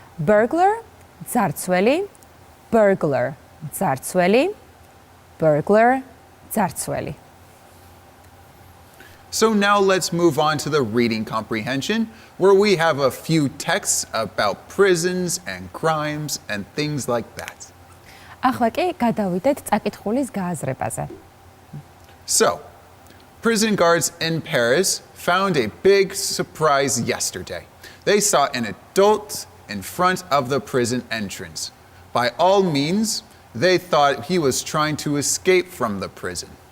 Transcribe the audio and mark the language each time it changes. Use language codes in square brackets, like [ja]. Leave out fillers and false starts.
[en] Burglar, mzartsweli. Burglar, mzartsweli. Burglar, mzartsweli. So now let's move on to the reading comprehension, where we have a few texts about prisons and crimes and things like that. [ka] ახლა კი გადავიდეთ წაკითხulis გააზრებაზე. [en] So, prison guards in Paris found a big surprise yesterday. They saw an adult in front of the prison entrance. By all means, they thought he was trying to escape from the prison.